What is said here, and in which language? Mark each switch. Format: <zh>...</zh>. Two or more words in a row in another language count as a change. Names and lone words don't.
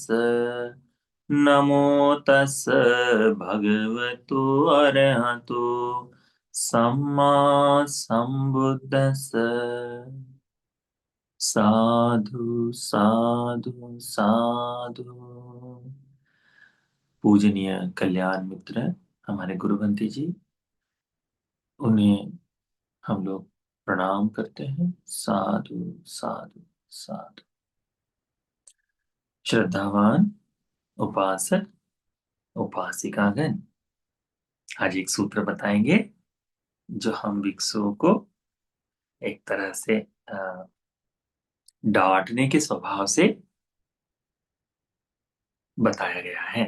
<pi>नमो तस् भगवतो अरहतो सम्मा सम्बुद्दस्स। साधु साधु साधु।</pi> <hi>पूजनीय कल्याण मित्र हमारे गुरुवंती जी, उन्हें हम लोग प्रणाम करते हैं।</hi> <pi>साधु साधु साधु।</pi> <hi>श्रद्धावान उपासक उपासिकागण आज एक सूत्र बताएंगे जो हम भिक्षुओं को एक तरह से डांटने के स्वभाव से बताया गया है।</hi>